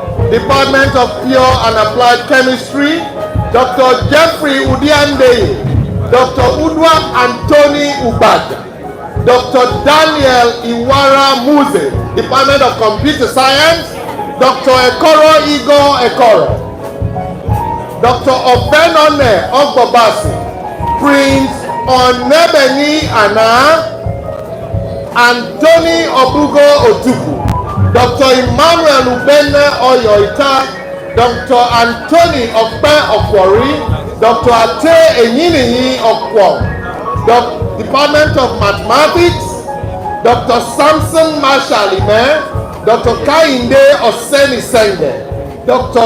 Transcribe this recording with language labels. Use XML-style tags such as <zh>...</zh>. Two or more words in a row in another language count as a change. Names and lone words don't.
<en>Department of Pure and Applied Chemistry, Dr. Jeffrey Udiande, Dr. Udwam Anthony Ubaja, Dr. Daniel Iwara Muze, Department of Computer Science, Dr. Ekoro Igor Ekoro, Dr. Obenone Ogbobasi, Prince Onebeni Ana, Anthony Obugo Otuku, Dr. Emmanuel Ubene Oyoita, Dr. Anthony Okpe Okwori, Dr. Ate Enyiniyi Okwom, Department of Mathematics, Dr. Samson Marshall Ime, Dr. Kainde Oseni Senge, Dr.</en>